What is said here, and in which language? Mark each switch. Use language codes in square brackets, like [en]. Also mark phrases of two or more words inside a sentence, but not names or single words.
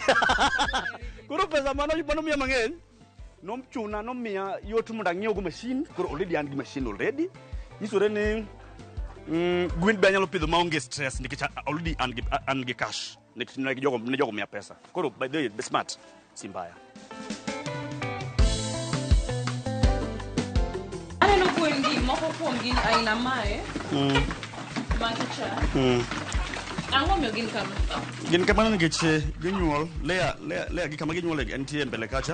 [luo] Koro pesa mano miya mang'eny. Nomchuna nomiya yot mondo ang'iew go machine. Koro already an gi machine already. Nyisore ni gwen be anyalo pidho maonge stress nikech already an gi cash ne jogo miya pesa. Koro [en] by the way [luo] be smart [sw] si mbaya. [luo] Aneno gwen gi moko kuom gi aina mae. Magicha. Ang'o miyo gin kama? Gin kama nikech ginyuol lea gi kama ginyuol entie mbele kacha.